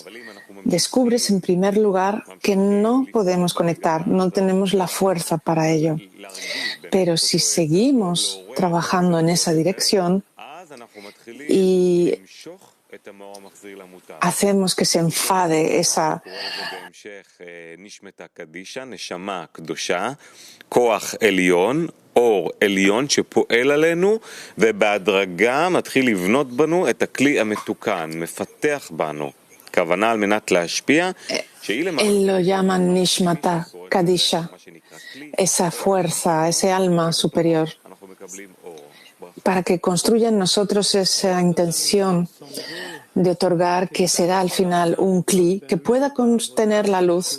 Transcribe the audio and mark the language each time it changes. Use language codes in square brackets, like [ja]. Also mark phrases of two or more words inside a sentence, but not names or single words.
[es] Descubres, en primer lugar, que no podemos conectar, no tenemos la fuerza para ello. Pero si seguimos trabajando en esa dirección y hacemos que se enfade esa [he] אור עליון שפועל עלינו ובהדרגה מתחיל לבנות בנו את הכלי המתוקן, מפתח בנו. כוונה על מנת להשפיע. [es] Él lo llaman [arc] נשמתא, קדישא, [es] esa fuerza, ese alma superior, para que construya en nosotros esa intención de otorgar que será al final un kli que pueda contener la luz.